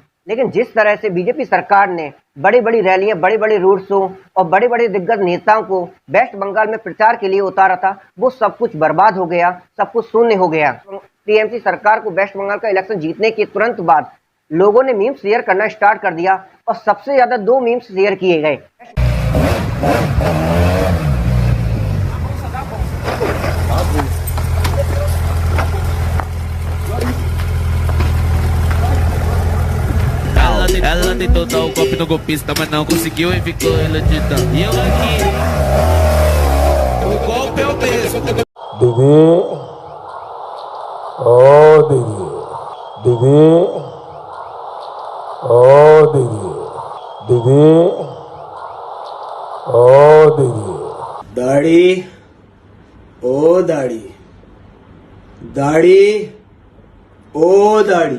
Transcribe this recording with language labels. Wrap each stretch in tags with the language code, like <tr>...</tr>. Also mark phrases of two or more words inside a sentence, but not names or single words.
<hi>लेकिन जिस तरह से बीजेपी सरकार ने बड़ी बड़ी रैलियां, बड़े बड़े</hi> <en>road show</en> <hi>और बड़े बड़े दिग्गज नेताओं को वेस्ट बंगाल में प्रचार के लिए उतारा था, वो सब कुछ बर्बाद हो गया, सब कुछ शून्य हो गया। टीएमसी सरकार को वेस्ट बंगाल का इलेक्शन जीतने के तुरंत बाद लोगों ने</hi> <en>memes share</en> <hi>करना स्टार्ट कर दिया और सबसे ज्यादा 2</hi> <en>memes share</en> <hi>किए गए।</hi> <pt>Ela tentou dar o golpe no golpista, mas não conseguiu e ficou iludida. E eu aqui, o golpe é o mesmo.</pt> <hi>दीदी, ओ दीदी, दीदी, ओ दीदी, दीदी, ओ दीदी। दाढ़ी, ओ दाढ़ी, दाढ़ी, ओ दाढ़ी।</hi>